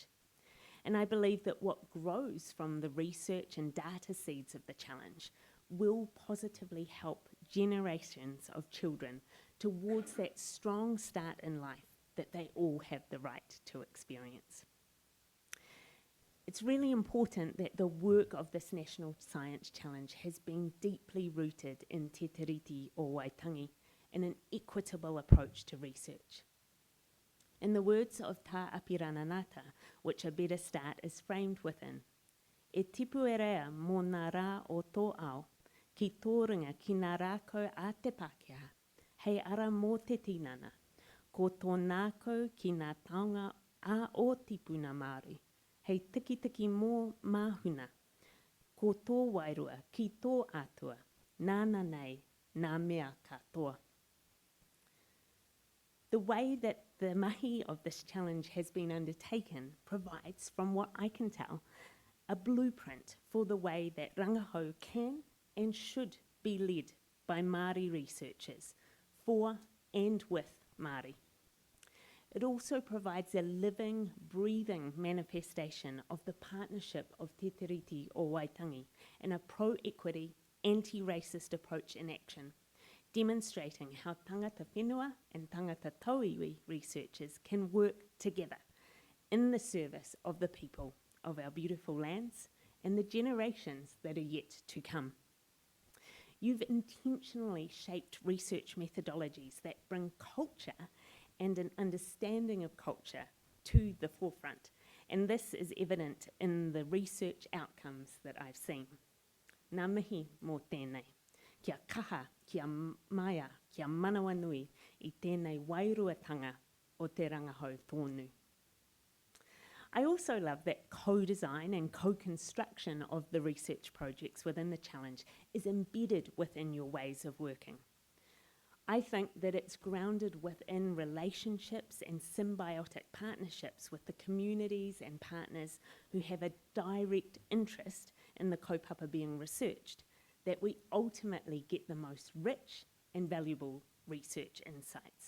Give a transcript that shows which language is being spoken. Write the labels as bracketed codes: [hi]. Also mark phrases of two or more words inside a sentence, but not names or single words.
[en] And I believe that what grows from the research and data seeds of the challenge will positively help generations of children towards that strong start in life that they all have the right to experience. It's really important that the work of this National Science Challenge has been deeply rooted in [mi] te tiriti o Waitangi [en] and an equitable approach to research. In the words of Tā Apirananata, which a better start is framed within, [mi] e tipu e rea mō nā rā o tō ao, ki tō ringa ki nā rākau a te Pākehā, hei ara mō te tinana, ko tō nākau ki nā taonga a o tipuna Māori, hei tiki mō māhuna, ko tō wairua ki tō atua, nāna nei, nā mea katoa. [en] The way that the mahi of this challenge has been undertaken provides, from what I can tell, a blueprint for the way that rangahau can and should be led by Māori researchers for and with Māori. It also provides a living, breathing manifestation of the partnership of [mi] te tiriti o Waitangi [en] and a pro-equity, anti-racist approach in action, demonstrating how [mi] tangata whenua [en] and [mi] tangata tauiwi [en] researchers can work together in the service of the people of our beautiful lands and the generations that are yet to come. You've intentionally shaped research methodologies that bring culture and an understanding of culture to the forefront. And this is evident in the research outcomes that I've seen. [mi] Ngā mihi mō tēnei. Kia kaha, kia maia, kia manawa nui I tēnei wairuatanga o te rangahau tōnu. [en] I also love that co-design and co-construction of the research projects within the challenge is embedded within your ways of working. I think that it's grounded within relationships and symbiotic partnerships with the communities and partners who have a direct interest in the kaupapa being researched, that we ultimately get the most rich and valuable research insights.